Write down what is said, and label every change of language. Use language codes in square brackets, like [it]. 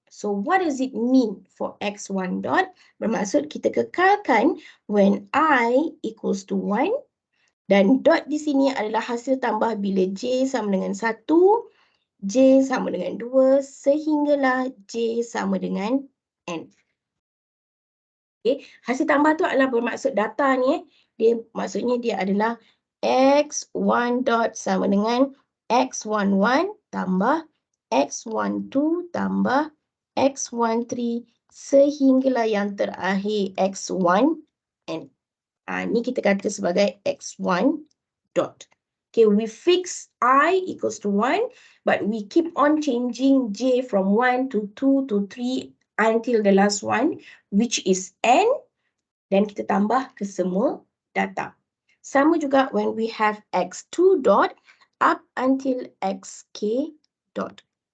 [en] So, what does it mean for X1 dot? [ms] Bermaksud kita kekalkan [en] when I equals to 1 [ms] dan dot di sini adalah hasil tambah bila J sama dengan 1, J sama dengan 2 sehinggalah J sama dengan N. Okay. Hasil tambah tu adalah bermaksud data ni. Maksudnya dia adalah X1 dot sama dengan X11 tambah X12 tambah X13 sehinggalah yang terakhir X1 N. Ni kita kata sebagai X1 dot. [en] Okay, we fix I equals to 1, but we keep on changing J from 1 to 2 to 3 until the last one, which is N, [ms] dan kita tambah ke semua data. Sama juga [en] when we have X2 dot up until XK dot.